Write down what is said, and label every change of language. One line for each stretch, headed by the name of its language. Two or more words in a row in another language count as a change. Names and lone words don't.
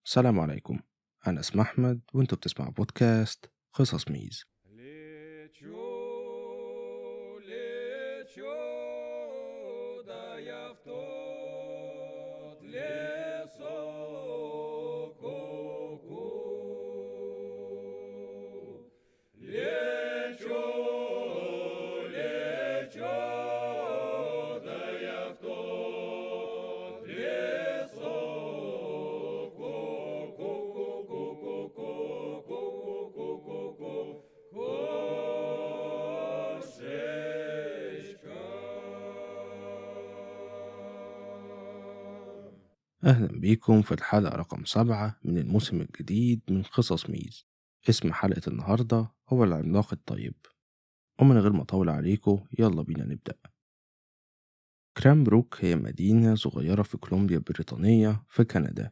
Arabic: السلام عليكم. أنا اسمي أحمد وأنتوا بتسمعوا بودكاست قصص ميز.
Russian: Лечу, лечу, да я в тот лесок ку-ку. Лечу, лечу, да я в тот лесок ку-ку-ку-ку-ку-ку-ку-ку-ку-ку. Кошечка.
Arabic: أهلا بيكم في الحلقة رقم 7 من الموسم الجديد من قصص ميز. اسم حلقة النهاردة هو العملاق الطيب. ومن غير ما أطول عليكم يلا بينا نبدأ. كرامبروك هي مدينة صغيرة في كولومبيا البريطانية في كندا.